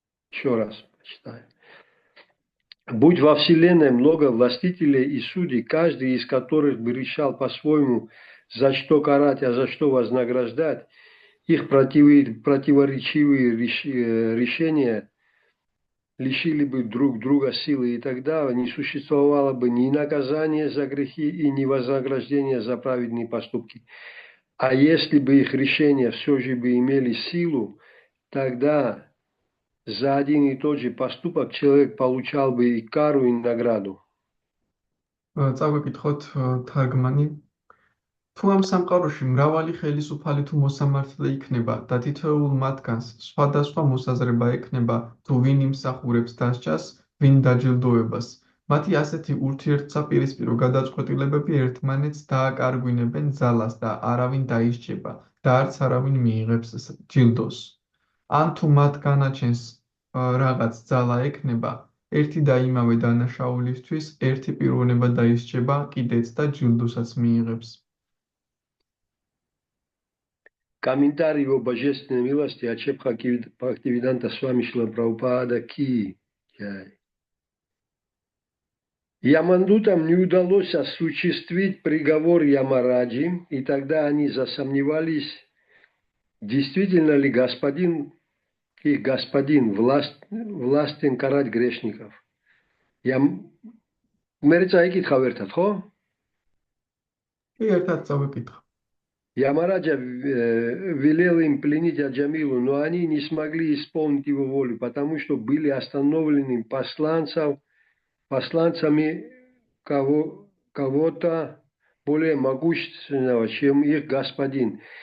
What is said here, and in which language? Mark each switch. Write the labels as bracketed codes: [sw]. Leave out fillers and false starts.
[ru] Еще раз почитаю. Будь во Вселенной много властителей и судей, каждый из которых бы решал по-своему, за что карать, а за что вознаграждать, их противоречивые решения лишили бы друг друга силы, и тогда не существовало бы ни наказания за грехи и ни вознаграждения за праведные поступки. А если бы их решения все же бы имели силу, тогда за один и тот же поступок человек получал бы и кару, и награду. [ka] წავეკითხოთ თარგმანი. თუ ამ სამყაროში მრავალი ხელისუფალი თუ მოსამართლე იქნება და თითოეულ მათგანს სხვადასხვა მოსაზრება ექნება თუ ვინ იმსახურებს დასჯას, ვინ დაჯილდოებას. მათი ასეთი ურთიერთსაპირისპირო გადაწყვეტილებები ერთმანეთს დააკარგვინებენ ძალას და არავინ დაისჯება და არც არავინ მიიღებს ჯილდოს. ან თუ მათ განაჩენს რაღაც ძალა ექნება, ერთი და იმავე დანაშაულისთვის ერთი პიროვნება დაისჯება კიდეც და ჯილდოსაც მიიღებს. [ru] Комментарий о божественной милости от Бхактивиданта Свами Шрила Прабхупада Ки. Ямандутам не удалось осуществить приговор Ямараджи, и тогда они засомневались, действительно ли их господин властен карать грешников. [ka] Мерца ეკითხავ ერთად, ხო? ერთად წავეკითხო. [ru] Ямараджа велел им пленить Аджамилу, но они не смогли исполнить его волю, потому что были остановлены посланцами кого-то более могущественного, чем их господин.